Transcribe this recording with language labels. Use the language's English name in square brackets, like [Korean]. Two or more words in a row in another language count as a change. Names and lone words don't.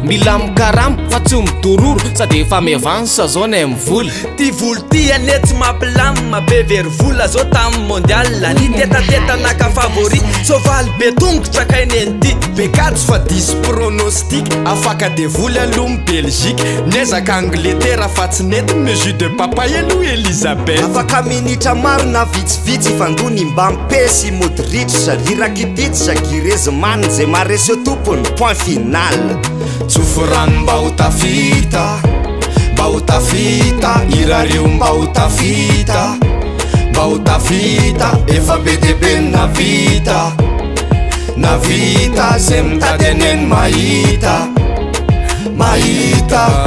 [Malagasy] Mila mikaramo fa tsy midororo, sady efa miavansa zao ny amin'ny vola. Ty volo ty ane tsy mampilamina, be very vola zao tamin'ny mondial. Ny tetatetana ka favori, soavaly be tongotra kainy an'ity. Be katsy fa diso pronostic, afaka de voly aloha ny Belgique. Niezaka Angleterre fa tsy nety, [French] mais jus de papaye aloha Elizabeth. [Malagasy] Afaka minitra maro na vitsivitsy, fandony mba mpesy Modric, Rakitic, Griezmann, zay maharesy eo tompony, [French] point final. [Malagasy] Tsofo rano mba ho tafita, mba ho tafita, irareo mba ho tafita, mba ho tafita, efa be de be ny navita, navita, zay mitady aneny mahita, mahita.